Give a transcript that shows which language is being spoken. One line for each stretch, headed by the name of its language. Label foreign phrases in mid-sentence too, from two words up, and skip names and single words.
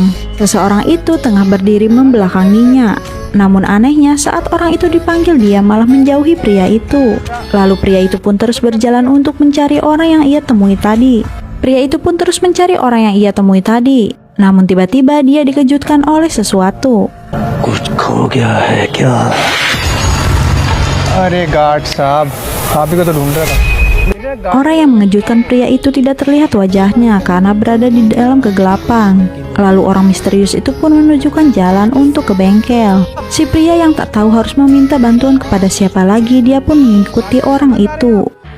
Indonesian: Seseorang itu tengah berdiri membelakanginya. Namun anehnya saat orang itu dipanggil dia malah menjauhi pria itu. Lalu pria itu pun terus berjalan untuk mencari orang yang ia temui tadi. Pria itu pun terus mencari orang yang ia temui tadi. Namun tiba-tiba dia dikejutkan oleh sesuatu.
Hindi: कुछ खो गया है क्या? अरे गार्ड साहब, आप ही को तो ढूंढ रहा था.
Indonesian: Orang yang mengejutkan pria itu tidak terlihat wajahnya karena berada di dalam kegelapan. Lalu orang misterius itu pun menunjukkan jalan untuk ke bengkel. Si pria yang tak tahu harus meminta bantuan kepada siapa lagi, dia pun mengikuti orang itu.